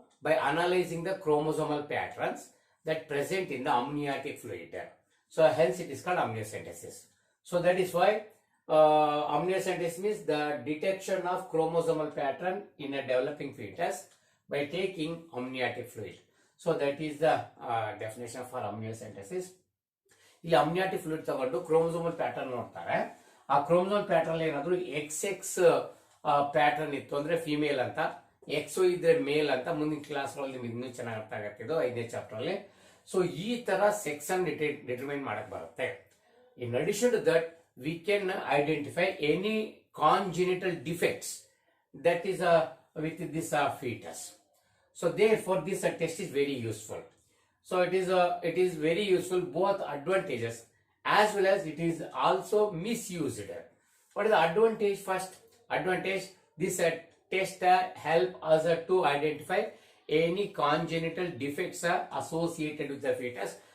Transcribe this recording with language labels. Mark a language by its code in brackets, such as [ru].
[en] By analyzing the chromosomal patterns that present in the amniotic fluid. So hence it is called amniocentesis. So that is why amniocentesis means the detection of chromosomal pattern in a developing fetus by taking amniotic fluid. So that is the definition for amniocentesis. [kn] ಇಲ್ಲಿ ಅಮ್ನಿಯಾಟಿಕ್ fluid ತಗೊಂಡು chromosomal pattern ನೋಡ್ತಾರೆ. ಆ chromosomal pattern ಏನಾದ್ರು XX pattern ಇತ್ತು ಅಂದ್ರೆ female ಅಂತ, X ಇದ್ರೆ ಮೇಲ್ ಅಂತ. ಮುಂದಿನ ಕ್ಲಾಸ್ ಗಳಲ್ಲಿ ನಿಮ್ಗೆ ಇನ್ನೂ ಚೆನ್ನಾಗಿ ಅರ್ಥ ಆಗತ್ತಿದ್ದು 5ನೇ ಚಾಪ್ಟರ್ ಅಲ್ಲಿ. ಸೊ ಈ ತರ ಸೆಕ್ಸ್ ಅನ್ನು ಡಿಟರ್ಮೈನ್ ಮಾಡಕ್ ಬರುತ್ತೆ. [en] In addition to that we can identify any congenital defects that is with this foetus. So therefore this test is very useful. So it is very useful, both advantages as well as it is also misused. What is the advantage? First advantage, this test help us to identify any congenital defects associated with the fetus.